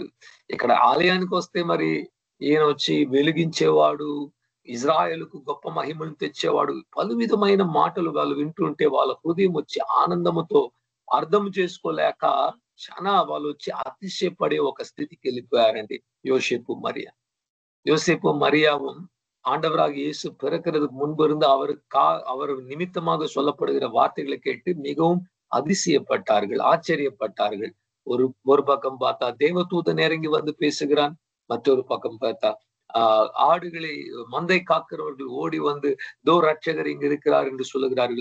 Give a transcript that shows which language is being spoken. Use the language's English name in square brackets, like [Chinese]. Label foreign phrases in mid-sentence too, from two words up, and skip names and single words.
[Telugu] ఇక్కడ ఆలయానికి వస్తే మరి ఈయన వచ్చి వెలిగించేవాడు, ఇజ్రాయేలుకు గొప్ప మహిమను తెచ్చేవాడు, పలు విధమైన మాటలు వాళ్ళు వింటుంటే వాళ్ళ హృదయం వచ్చి ఆనందముతో అర్థం చేసుకోలేక చాలా వాళ్ళు వచ్చి அதிசயப்பడే ఒక స్థితికి వెళ్ళిపోయారండి [Tamil] யோசேப்பு மரியாவும் ஆண்டவராக இயேசு பிறக்கிறதுக்கு முன்பு இருந்து அவர் நிமித்தமாக சொல்லப்படுகிற வார்த்தைகளை கேட்டு மிகவும் அதிசயப்பட்டார்கள், ஆச்சரியப்பட்டார்கள். ஒரு பக்கம் பார்த்தா தேவதூதன் இறங்கி வந்து பேசுகிறான், மற்றொரு பக்கம் பார்த்தா ஆடுகளை மந்தை காக்கிறவர்கள் ஓடி வந்து தோ ரட்சகர் இங்க இருக்கிறார் என்று சொல்லுகிறார்கள்.